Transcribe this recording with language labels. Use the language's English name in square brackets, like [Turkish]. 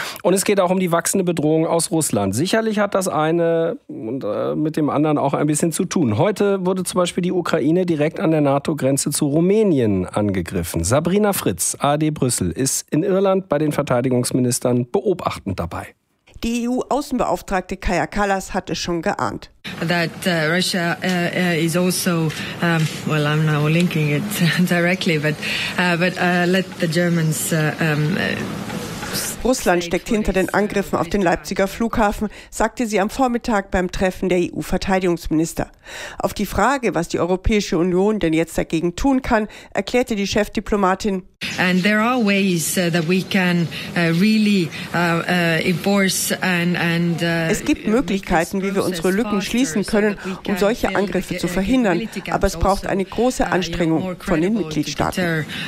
[German] Und es geht auch um die wachsende Bedrohung aus Russland. Sicherlich hat das eine und mit dem anderen auch ein bisschen zu tun. Heute wurde zum Beispiel die Ukraine direkt an der NATO-Grenze zu Rumänien angegriffen. Sabrina Fritz, AD Brüssel, ist in Irland bei den Verteidigungsministern beobachtend dabei. Die EU-Außenbeauftragte Kaja Kallas hat es schon geahnt. [English] That Russia is also, well, I'm now linking it directly, but let the Germans. [German] Russland steckt hinter den Angriffen auf den Leipziger Flughafen, sagte sie am Vormittag beim Treffen der EU-Verteidigungsminister. Auf die Frage, was die Europäische Union denn jetzt dagegen tun kann, erklärte die Chefdiplomatin: [English] And there are ways that we can really enforce and [German] es gibt Möglichkeiten, wie wir unsere Lücken schließen können, um solche Angriffe zu verhindern, aber es braucht eine große Anstrengung von den Mitgliedstaaten.